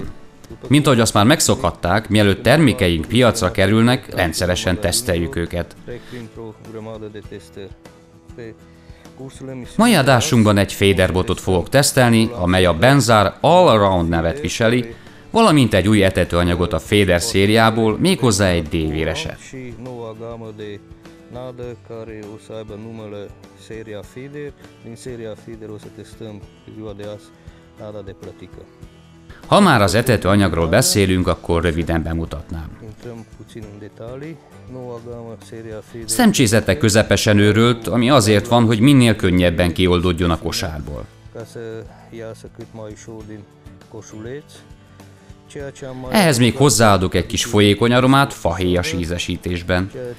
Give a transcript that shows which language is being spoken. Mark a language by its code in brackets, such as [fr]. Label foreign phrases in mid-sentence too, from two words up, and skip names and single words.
[hu] Mint ahogy azt már megszokhatták, mielőtt termékeink piacra kerülnek, rendszeresen teszteljük őket. Mai adásunkban egy féderbotot fogok tesztelni, amely a Benzár All Around nevet viseli, valamint egy új etetőanyagot a Feeder szériából, méghozzá egy D-véreset. [ro] Nadă care o să aibă numele seria Feeder. Din seria Feeder o să testăm ziua de azi nada de plătică. [hu] Ha már az etetőanyagról beszélünk, akkor röviden bemutatnám. Szemcsézete közepesen őrölt, ami azért van, hogy minél könnyebben kioldódjon a kosárból. Ehhez még hozzáadok egy kis folyékony aromát fahéjas ízesítésben.